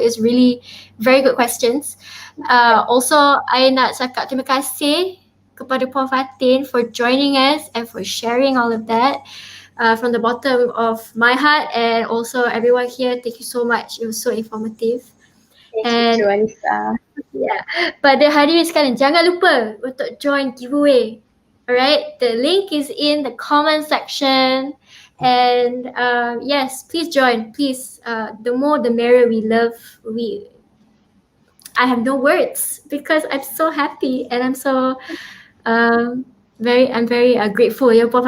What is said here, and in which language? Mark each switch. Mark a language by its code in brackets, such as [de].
[en] Is really very good questions. Also, [ms] I nak cakap terima kasih kepada Prof. [en] Fatin for joining us and for sharing all of that. From the bottom of my heart and also everyone here, thank you so much. It was so informative. Thank you, Alisa. [ms] Yeah, pada hadirin sekalian, jangan lupa untuk join giveaway. [en] Alright, the link is in the comment section. And yes, please join. Please, the more the merrier. We love. I have no words because I'm so happy and I'm so I'm very grateful ya Prof.